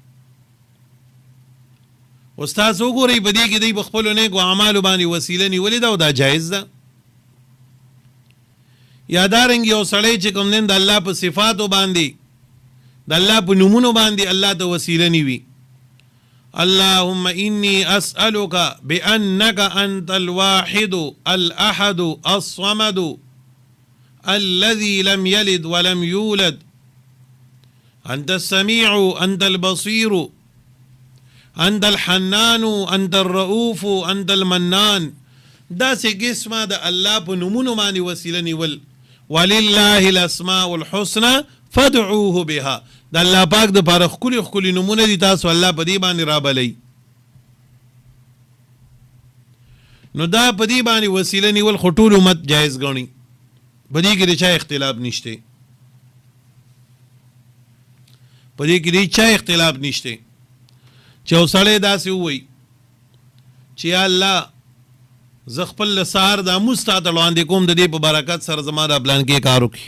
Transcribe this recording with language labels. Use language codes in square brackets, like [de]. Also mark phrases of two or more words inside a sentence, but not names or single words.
[ps] استاد وګورئ په دې کې دی په خپلو نیکو اعمالو باندې وسیله نیولې ده او دا جایز ده. یا دارنګ یو سړی چې کوم دین د الله په صفاتو باندې د الله په نومونو باندې الله ته وسیله نیوي. [ar] اللهم إني أسألك بأنك أنت الواحد الأحد الصمد الذي لم يلد ولم يولد أنت السميع أنت البصير أنت الحنان أنت الرؤوف أنت المنان. [ps] دا سه قسمه دا الله په نومونو باندې وسیله نیول. [ar] ولله الاسماء الحسنى فادعوه بها. [ps] دا الله پاک د پاره خولي خولي نمونه دي، تاسو الله په دې باندې رابلئ. نو دا په دې باندې وسیله نیول خو ټول امت جایز ګڼي، په دې کې د چا اختلاف نشته، په دې کې د چا اختلاف نشته چې یو سړی داسې ووایي چې یا الله زه خپل سهار د مونځ تا ته وړاندې کوم د دې په برکت سره زما دا پلان کې کار وکړي.